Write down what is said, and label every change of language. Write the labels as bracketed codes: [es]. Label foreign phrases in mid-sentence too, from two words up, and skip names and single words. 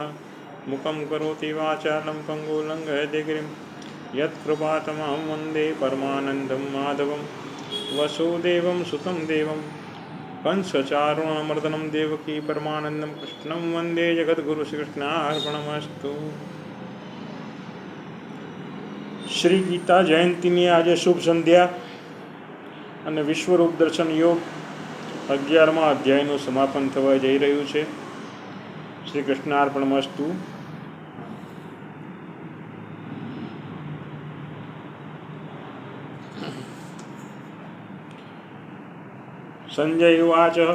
[sa] मुखं करोति वाचालं पङ्गुलं गयतिगिरिं यत्कृपातमहं वन्दे परमानन्दं माधवं वसुदेवं सुतं देवं कंसचारुणमर्दनं देवकी परमानन्दं कृष्णं वन्दे जगद्गुरु श्रीकृष्णार्पणमस्तु। [gu] શ્રી ગીતા જયંતીની આજે શુભ સંધ્યા અને વિશ્વરૂપ દર્શન યોગ 11મા અધ્યાયનું સમાપન થવા જઈ રહ્યું છે. [sa] श्री कृष्णार्पणमस्तु। संजय उवाच.